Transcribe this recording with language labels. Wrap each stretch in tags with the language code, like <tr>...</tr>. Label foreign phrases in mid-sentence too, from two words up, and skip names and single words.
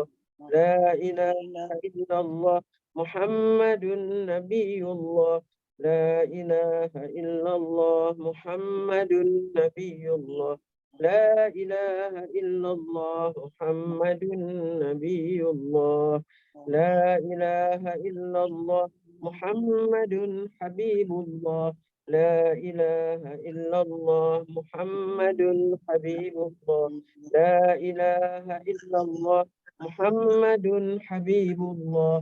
<ar>لا إله إلا الله محمد نبي الله. لا إله إلا الله محمد نبي الله. لا إله إلا الله محمد نبي الله. لا إله إلا الله محمد حبيب الله. لا إله إلا الله محمد حبيب الله. لا إله إلا الله محمد حبيب الله.</ar>